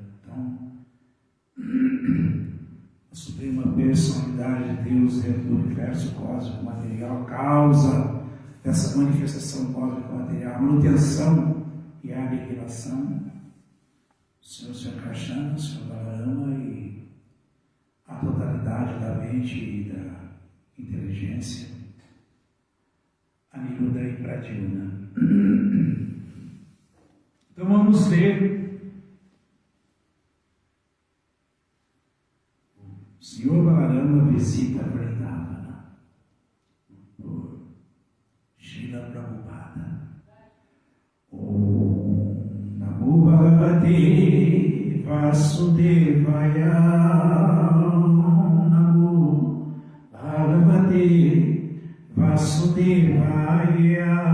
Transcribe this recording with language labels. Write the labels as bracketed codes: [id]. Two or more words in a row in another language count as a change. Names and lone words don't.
[pt] Então, a Suprema Personalidade de Deus dentro do universo cósmico material, causa dessa manifestação cósmica material, a manutenção e a aniquilação, o Senhor Sankarsana, o Senhor Balarama e a totalidade da mente e da inteligência, Aniruddha e Pradyumna. Então vamos ler o Senhor Balarama visita Vrindavana por Srila Prabhupada. [sa] ॐ नमो भगवते वासुदेवाय. ॐ नमो भगवते वासुदेवाय.